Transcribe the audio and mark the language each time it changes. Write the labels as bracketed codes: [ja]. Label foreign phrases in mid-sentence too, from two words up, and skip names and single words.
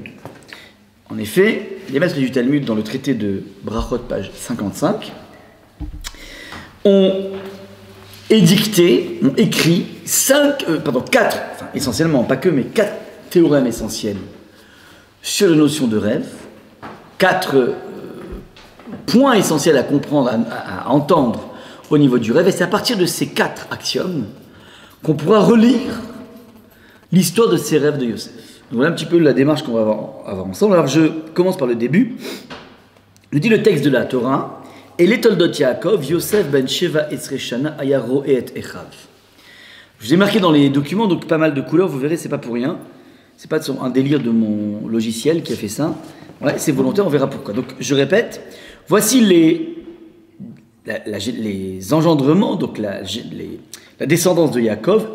[fr] En effet, les maîtres du Talmud, dans le traité de Brachot, page 55, ont écrit 4, enfin essentiellement, pas que, mais 4 théorèmes essentiels sur la notion de rêve, 4 points essentiels à comprendre, à entendre au niveau du rêve, et c'est à partir de ces 4 axiomes qu'on pourra relire l'histoire de ces rêves de Yosef. Donc voilà un petit peu la démarche qu'on va avoir ensemble. Alors je commence par le début. Je dis le texte de la Torah, et [he] אלה תולדות יעקב יוסף בן שבע עשרה שנה היה רועה את אחיו. [fr] Je vous ai marqué dans les documents, donc pas mal de couleurs, vous verrez, c'est pas pour rien. C'est pas un délire de mon logiciel qui a fait ça. Ouais, c'est volontaire, on verra pourquoi. Donc je répète, voici les engendrements, donc la descendance de Yaakov.